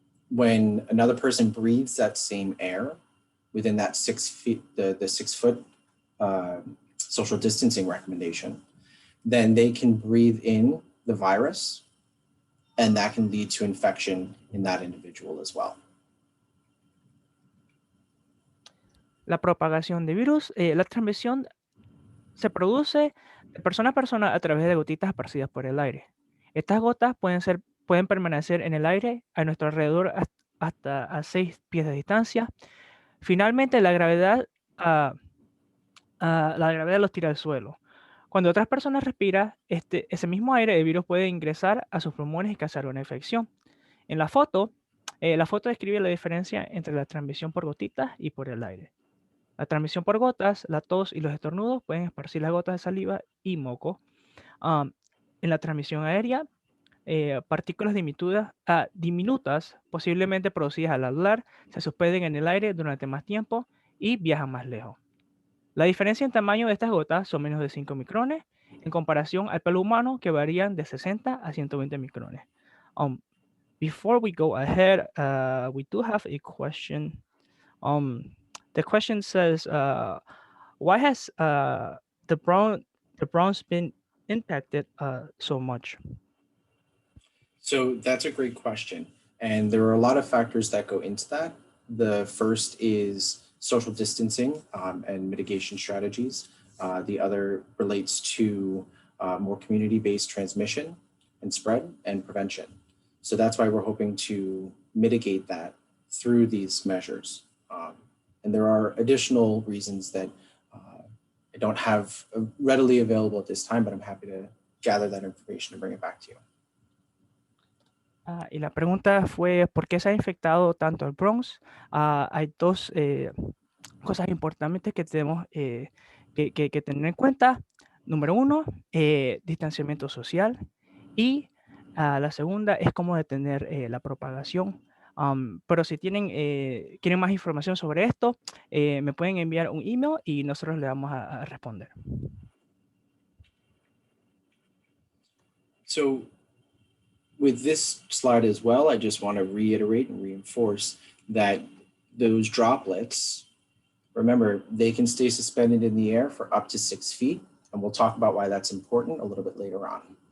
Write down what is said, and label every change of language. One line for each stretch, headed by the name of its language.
English: When another person breathes that same air within that 6 feet, the 6 foot social distancing recommendation, then they can breathe in the virus, and that can lead to infection in that individual as well.
Spanish: La propagación de virus, la transmisión se produce de persona a persona a través de gotitas esparcidas por el aire. Estas gotas pueden permanecer en el aire a nuestro alrededor hasta a 6 pies de distancia. Finalmente, la gravedad los tira al suelo. Cuando otras personas respiran ese mismo aire, el virus puede ingresar a sus pulmones y causar una infección. En la foto describe la diferencia entre la transmisión por gotitas y por el aire. La transmisión por gotas, la tos y los estornudos pueden esparcir las gotas de saliva y moco. En la transmisión aérea, partículas diminutas, posiblemente producidas al hablar, se suspenden en el aire durante más tiempo y viajan más lejos. La diferencia en tamaño de estas gotas son menos de 5 micrones en comparación al pelo humano, que varían de 60 a 120 micrones.
English: Before we go ahead, we do have a question. The question says, why has the bronze been impacted so much? So that's a great question. And there are a lot of factors that go into that. The first is social distancing and mitigation strategies. The other relates to more community-based transmission and spread and prevention. So that's why we're hoping to mitigate that through these measures. And there are additional reasons that I don't have readily available at this time, but I'm happy to gather that information and bring it back to you.
Spanish: Y la pregunta fue, ¿por qué se ha infectado tanto el Bronx? Hay dos cosas importantes que tenemos que tener en cuenta. Número uno, distanciamiento social. Y la segunda es cómo detener la propagación. Pero si quieren más información sobre esto, me pueden enviar un email y nosotros le vamos a responder.
English: So with this slide as well, I just want to reiterate and reinforce that those droplets, remember, they can stay suspended in the air for up to 6 feet. And we'll talk about why that's important a little bit later on.